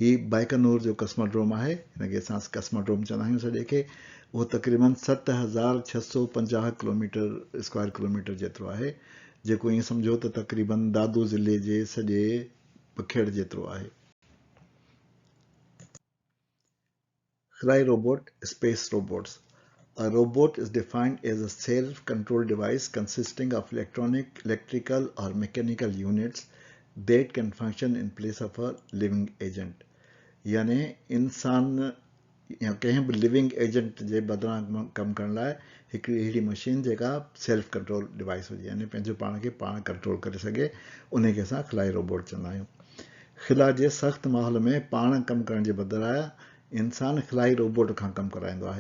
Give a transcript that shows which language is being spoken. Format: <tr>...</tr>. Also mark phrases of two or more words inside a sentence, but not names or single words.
<sd>हीउ बाइकनूर जो कस्मोड्रोम आहे, हिनखे असां कस्मोड्रोम चवंदा आहियूं सॼे खे। वो तक़रीबन 7650</sd> <en>kilometre square kilometre</en> <sd>जेतिरो आहे, जेको ईअं सम्झो त तक़रीबन दादू ज़िले जे सॼे पखेड़ जेतिरो आहे। खलाई रोबोट,</sd> <en>space robots. A robot is defined as a self-controlled device consisting of electrical or mechanical units that can function in place of a living agent.</en> <sd>यानी इंसान या कंहिं बि</sd> <en>living agent</en> <sd>जे बदिरां कमु करण लाइ हिकिड़ी अहिड़ी मशीन जेका</sd> <en>self control device</en> <sd>हुजे, यानी पंहिंजो पाण खे पाण कंट्रोल करे सघे, उन खे असां खलाई रोबोट चवंदा आहियूं। खिला जे सख़्तु माहौल में पाण कमु करण जे बदिरां इंसान खलाई रोबोट खां कमु कराईंदो आहे।</sd>